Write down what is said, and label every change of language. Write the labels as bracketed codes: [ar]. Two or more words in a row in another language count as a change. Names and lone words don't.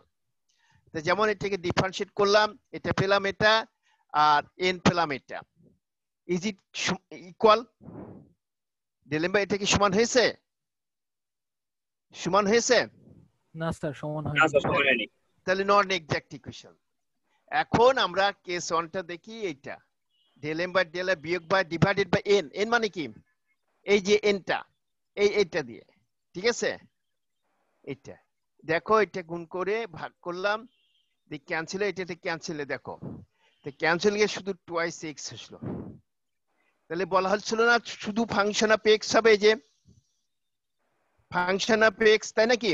[bn] তো যেমন এটাকে ডিফারেন্সিয়েট করলাম, এটা পেলাম এটা, আর এন পেলাম এটা। [en] is it equal? [bn] দিলাম বা এটা কি সমান হয়েছে? সমান হয়েছে? না স্যার, সমান হয়নি। তাহলে [en] non exact equation. [bn] এখন আমরা কেস 1টা দেখি, এইটা [en] del m by del y [bn] বিয়োগ [en] by divided by n. [bn] n মানে কি? এই যে nটা, এইটা দিয়ে। ঠিক আছে, এটা দেখো, এটা গুণ করে ভাগ করলাম, দেখ ক্যান্সেল, এটাতে ক্যান্সেলে দেখো, তো ক্যান্সেল গিয়ে শুধু [en] twice x [bn] আসলো। তাহলে বলা হচ্ছিল না শুধু [en] function of x [bn] হবে, যে [en] function of x, [bn] তাই নাকি?